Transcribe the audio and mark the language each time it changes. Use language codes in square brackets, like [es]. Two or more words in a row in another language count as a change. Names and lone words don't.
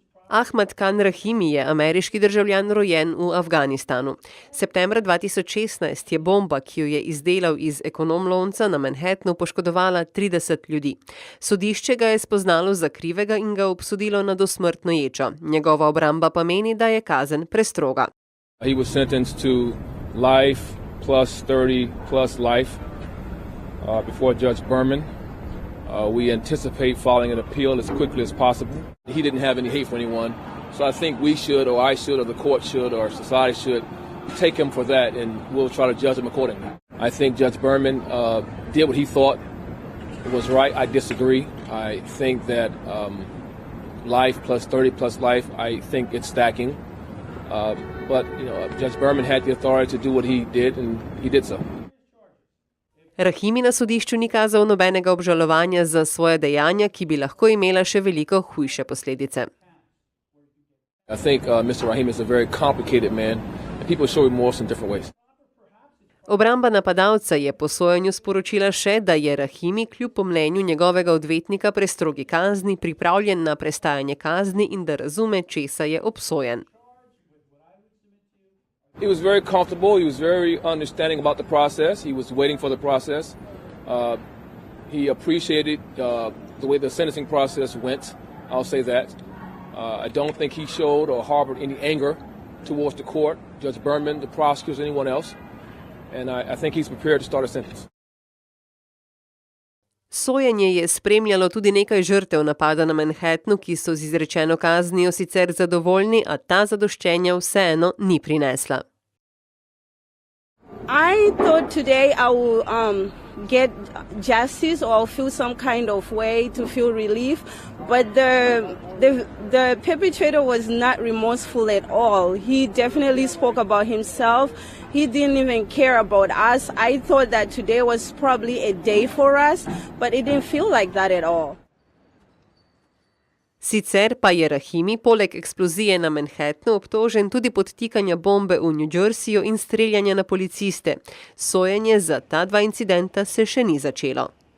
[sl] Ahmad Khan Rahimi je ameriški državljan rojen v Afganistanu. Septembra 2016 je bomba, ki jo je izdelal iz ekonomlonca na Manhattnu, poškodovala 30 ljudi. Sodišče ga je spoznalo za krivega in ga obsodilo na dosmrtno ječo. Njegova obramba pa meni, da je kazen prestroga. [en] He was sentenced to life plus 30 plus life before Judge Berman. We anticipate filing an appeal as quickly as possible. He didn't have any hate for anyone, so I think we should, or I should, or the court should, or society should take him for that, and we'll try to judge him accordingly. I think Judge Berman did what he thought was right. I disagree. I think that life plus 30 plus life, I think it's stacking. But Judge Berman had the authority to do what he did, and he did so. [sl] Rahimi na sodišču ni kazal nobenega obžalovanja za svoje dejanja, ki bi lahko imela še veliko hujše posledice. [en] I think Mr. Rahimi is a very complicated man, and people show remorse in different ways. [sl] Obramba napadalca je po sojenju sporočila še, da je Rahimi kljub po mnenju njegovega odvetnika prestrogi kazni pripravljen na prestajanje kazni in da razume, česa je obsojen. [en] He was very comfortable. He was very understanding about the process. He was waiting for the process. He appreciated the way the sentencing process went. I'll say that. I don't think he showed or harbored any anger towards the court, Judge Berman, the prosecutors, anyone else. And I think he's prepared to start a sentence. [sl] Sojenje je spremljalo tudi nekaj žrtev napada na Manhattnu, ki so z izrečeno kaznijo sicer zadovoljni, a ta zadoščenja vseeno ni prinesla. [en] I thought today I will get justice or feel some kind of way to feel relief, but the perpetrator was not remorseful at all. He definitely spoke about himself. He didn't even care about us. I thought that today was probably a day for us, but it didn't feel like that at all. [sl] Sicer pa je Rahimi poleg eksplozije na Manhattnu obtožen tudi podtikanja bombe v New Jerseyju in streljanja na policiste. Sojenje za ta dva incidenta se še ni začelo.